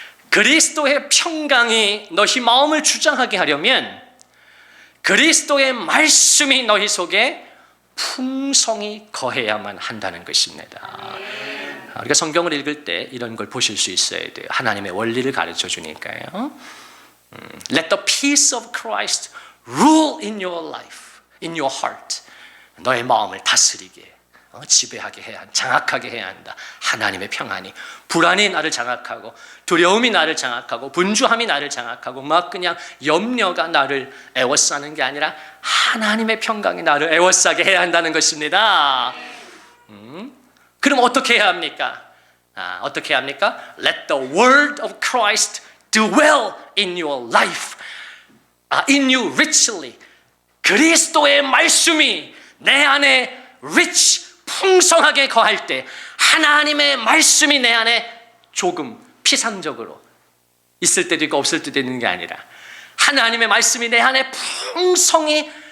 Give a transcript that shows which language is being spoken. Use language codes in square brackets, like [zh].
[ko] 그리스도의 평강이 너희 마음을 주장하게 하려면 그리스도의 말씀이 너희 속에 풍성히 거해야만 한다는 것입니다. 우리가 성경을 읽을 때 이런 걸 보실 수 있어야 돼요. 하나님의 원리를 가르쳐 주니까요. [en] Let the peace of Christ rule in your life, in your heart. [ko] 너의 마음을 다스리게, 지배하게 해야 한다. 장악하게 해야 한다. 하나님의 평안이, 불안이 나를 장악하고 두려움이 나를 장악하고 분주함이 나를 장악하고 막 그냥 염려가 나를 애워싸는 게 아니라 하나님의 평강이 나를 애워싸게 해야 한다는 것입니다. 그럼 어떻게 해야 합니까? 어떻게 해야 합니까? [en] Let the word of Christ dwell in your life, in you richly. [ko] 그리스도의 말씀이 내 안에 rich, 풍성하게 거할 때, 하나님의 말씀이 내 안에 조금 피상적으로 있을 때도 있고 없을 때도 있는 게 아니라 하나님의 말씀이 내 안에 풍성히